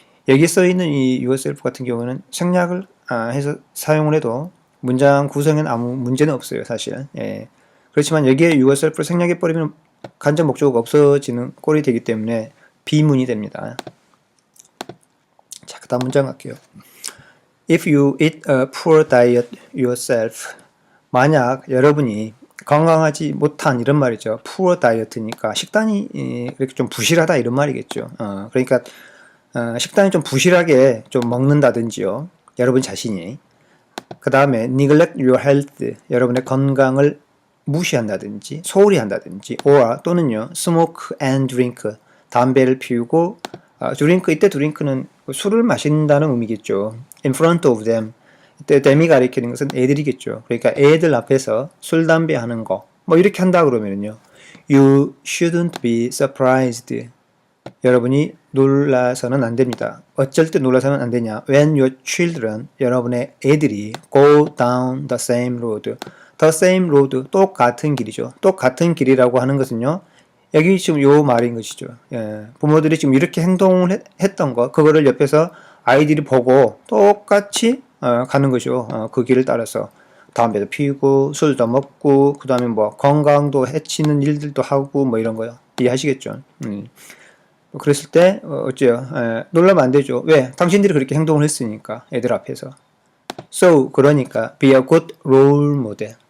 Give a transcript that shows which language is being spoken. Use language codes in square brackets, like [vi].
[ko] 여기 써 있는 이 yourself 같은 경우는 생략을 해서 사용을 해도 문장 구성에는 아무 문제는 없어요, 사실. 예. 그렇지만 여기에 yourself를 생략해버리면 간접 목적어가 없어지는 꼴이 되기 때문에 비문이 됩니다. 자, 그 다음 문장 갈게요. [en] If you eat a poor diet yourself, [ko] 만약 여러분이 건강하지 못한 이런 말이죠. [en] poor diet [ko] 니까 식단이 이렇게 좀 부실하다 이런 말이겠죠. 그러니까 식단이 좀 부실하게 좀 먹는다든지요. 여러분 자신이. 그 다음에 [en] neglect your health, [ko] 여러분의 건강을 무시한다든지 소홀히 한다든지 or 또는요 [en] smoke and drink, [ko] 담배를 피우고 drink, 이때 drink는 술을 마신다는 의미겠죠. [en] in front of them, [ko] 이때 them이 가리키는 것은 애들이겠죠. 그러니까 애들 앞에서 술, 담배 하는 거 뭐 이렇게 한다 그러면요 [en] you shouldn't be surprised, [ko] 여러분이 놀라서는 안 됩니다. 어쩔 때 놀라서는 안 되냐? [en] When your children, [ko] 여러분의 애들이 [en] go down the same road. the same road, [ko] 똑같은 길이죠. 똑같은 길이라고 하는 것은요. 여기 지금 요 말인 것이죠. 예, 부모들이 지금 이렇게 행동을 했던 거, 그거를 옆에서 아이들이 보고 똑같이 가는 거죠. 그 길을 따라서. 담배도 피우고 술도 먹고 그 다음에 뭐 건강도 해치는 일들도 하고 뭐 이런 거요. 이해하시겠죠? 그랬을 때 어째요? 놀라면 안 되죠. 왜? 당신들이 그렇게 행동을 했으니까 애들 앞에서. [en] So 그러니까 be a good role model.